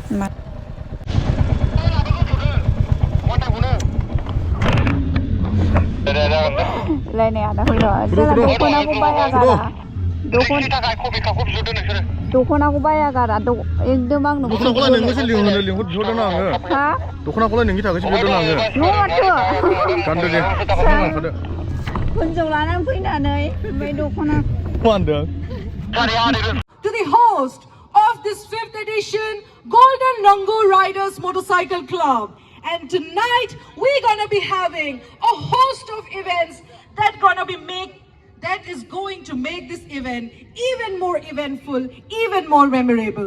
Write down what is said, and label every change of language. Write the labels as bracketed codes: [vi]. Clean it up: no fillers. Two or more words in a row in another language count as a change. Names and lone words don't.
[brx] लायनाय आदा फैल' जोंना दख'नाखौ बाया गारा दख'नाखौ बाया गारा एकदम आंनो दख'नाखौलाय नोंनोसो लिंहरदों आङो हा दख'नाखौलाय नोंनि थाखायसो बिहरदों आङो गानदो दे हिनजाव लानानै फैनानै ओमफ्राय दख'ना मा होनदों [en] To the host of this 5th edition Golden Rango Riders Motorcycle Club. And tonight we're gonna be having a host of events that is going to make this event even more eventful, even more memorable.